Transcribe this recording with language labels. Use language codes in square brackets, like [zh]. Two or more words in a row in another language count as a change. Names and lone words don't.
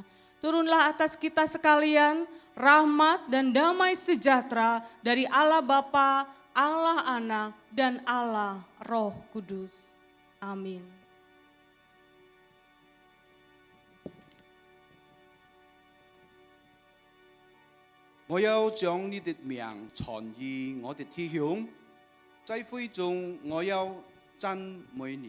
[id] Turunlah atas kita sekalian rahmat dan damai sejahtera dari Allah Bapa, Allah Anak, dan Allah Roh Kudus. Amin. [zh] 我要將你的名傳於我的弟兄，在會中我要讚美你。